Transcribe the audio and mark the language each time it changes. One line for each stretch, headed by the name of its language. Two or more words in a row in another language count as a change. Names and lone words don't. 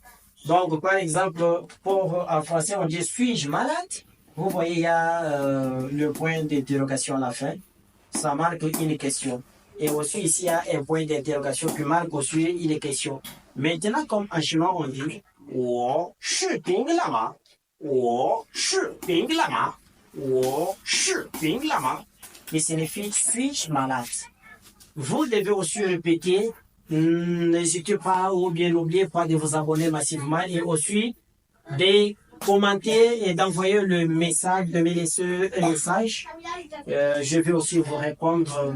French: Donc, par exemple, en français, on dit suis-je malade? Vous voyez, il y a le point d'interrogation à la fin. Ça marque une question. Et aussi, ici, il y a un point d'interrogation qui marque aussi une question. Maintenant, comme en chinois, on dit
Chinese: 我是病了吗？我是病了吗？我是病了吗？
French: qui signifie suis-je malade? Vous devez aussi répéter, n'hésitez pas ou bien n'oubliez pas de vous abonner massivement et aussi de commenter et d'envoyer le message, de me laisser un message. Je vais aussi vous répondre.